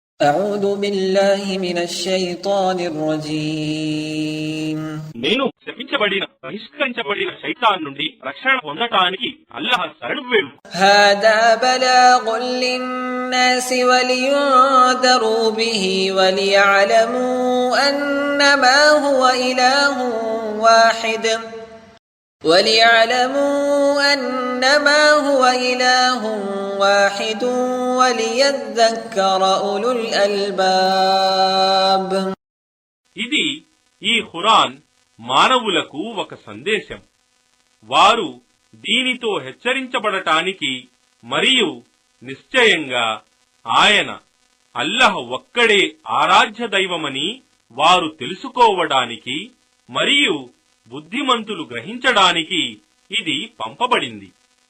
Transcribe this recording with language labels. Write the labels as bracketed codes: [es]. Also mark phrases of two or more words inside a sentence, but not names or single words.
[ar] أعوذ بالله من الشيطان الرجيم [te] నేను శపించబడిన బహిష్కరించబడిన శైతాన్ నుండి రక్షణ పొందటానికి అల్లాహ్ శరణు వేడు. [ar] هذا بلاغ للناس ولينذروا به وليعلموا أنما هو إله واحد وليذكر أولو الألباب. [te] ఇది ఈ ఖురాన్ మానవులకు ఒక సందేశం. వారు దీనితో హెచ్చరించబడటానికి మరియు నిశ్చయంగా ఆయన అల్లాహ్ ఒక్కడే ఆరాధ్య దైవమని వారు తెలుసుకోవడానికి మరియు బుద్ధిమంతులు గ్రహించడానికి ఇది పంపబడింది.